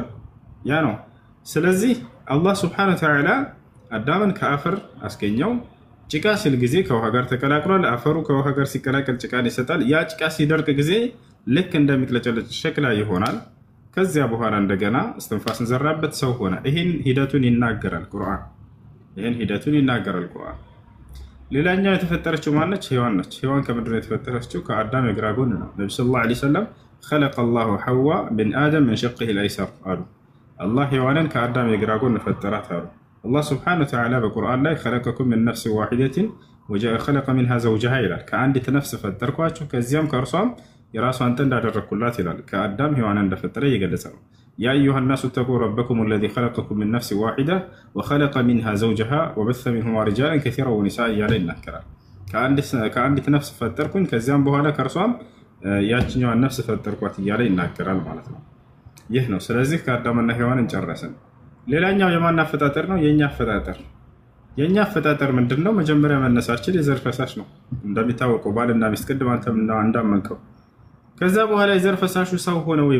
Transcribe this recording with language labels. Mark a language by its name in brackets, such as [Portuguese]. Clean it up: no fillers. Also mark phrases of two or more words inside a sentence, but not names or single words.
[Amharic] ያ ነው። ስለዚህ አላህ [Arabic] سبحانه وتعالى [Amharic] አዳምን ከአፈር አስገኘው። ጭቃ ሲል ጊዜ ከውሃ ጋር ተቀላቅሏል። አፈሩ ከውሃ ጋር ሲቀላቀል ጭቃን ይሰጣል። ያ ጭቃ ሲደርቅ ጊዜ ልክ እንደሚቅለጨለጭ ሸክላ ይሆናል። ከዚያ በኋላ እንደገና እስትንፋስን ዘራበት፣ ሰው ሆነ። ይህን ሂደቱን ይናገራል ቁርአን። ሌላኛው የተፈጠረችው ማነች? ሔዋን ነች። ሔዋን ከምንድን ነው የተፈጠረችው? ከአዳም የግራ ጎን ነው። ነቢ [Arabic] صلى الله عليه وسلم خلق الله حواء من آدم من شقه الأيسر [Amharic] አሉ። አላህ ሔዋንን ከአዳም የግራ ጎን ፈጠራት አሉ። አላህ [Arabic] سبحانه وتعالى [Amharic] በቁርአን ላይ [Arabic] خلقكم من نفس واحدة وخلق منها زوجها [Amharic] ይላል። ከአንዲት ነፍስ ፈጠርኳችሁ ከዚያም ከእርሷም የራሷን ጥንድ አደረግኩላት ይላል። ከአዳም ሔዋንን እንደፈጠረ እየገለጸ ነው። [Arabic] يا أيها الناس اتقوا ربكم الذي خلقكم من نفس واحدة وخلق منها زوجها وبث منهما رجالا كثيرا ونساء [Amharic] እያለ ይናገራል። ከአንዲት ነፍስ ፈጠርኩኝ ከዚያም በኋላ ከእርሷም ያችኛዋን ነፍስ ፈጠርኳት እያለ ይናገራል ማለት ነው። ይህ ነው። ስለዚህ ከአዳምና ሔዋንን ጨረስን። ሌላኛው የማን አፈጣጠር ነው? የኛ አፈጣጠር። የኛ አፈጣጠር ምንድነው? መጀመሪያ መነሳችን የዘር ፈሳሽ ነው እንደሚታወቀው፣ ባልና ሚስት ቅድም አንተም እንዳመንከው። ከዛ በኋላ የዘር ፈሳሹ ሰው ሆነ ወይ?